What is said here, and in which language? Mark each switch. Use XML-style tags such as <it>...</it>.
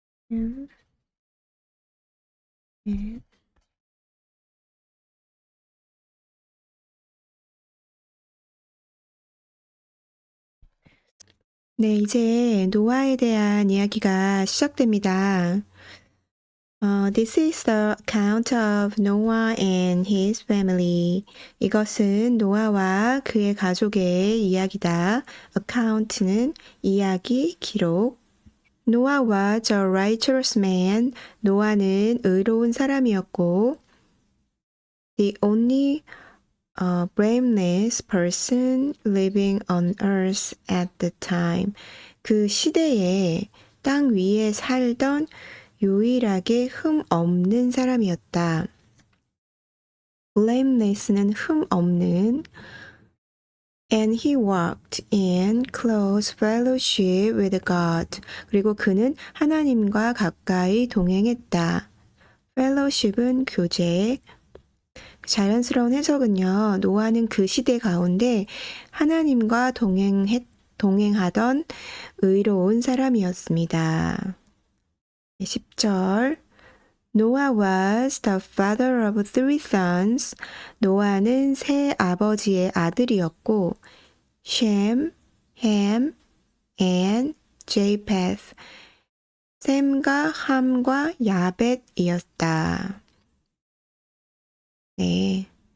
<ko>and 네, 이제 노아에 대한 이야기가 시작됩니다.</ko> <en>This is the account of Noah and his family.</en> <ko>이것은 노아와 그의 가족의 이야기다. account는 이야기, 기록.</ko> <en>Noah was a righteous man.</en> <ko>노아는 의로운 사람이었고</ko> <en>the only blameless person living on earth at the time.</en> <ko>그 시대에 땅 위에 살던 유일하게 흠 없는 사람이었다. blameless는 흠 없는.</ko> <en>And he walked in close fellowship with God.</en> <ko>그리고 그는 하나님과 가까이 동행했다. fellowship은 교제. 자연스러운 해석은요. 노아는 그 시대 가운데 하나님과 동행하던 의로운 사람이었습니다.</ko> <en>10절 Noah was the father of three sons.</en> <ko>노아는 세 아버지의 아들이었고 Shem, Ham, and Japheth. 셈과 함과 야벳이었다. 네.</ko>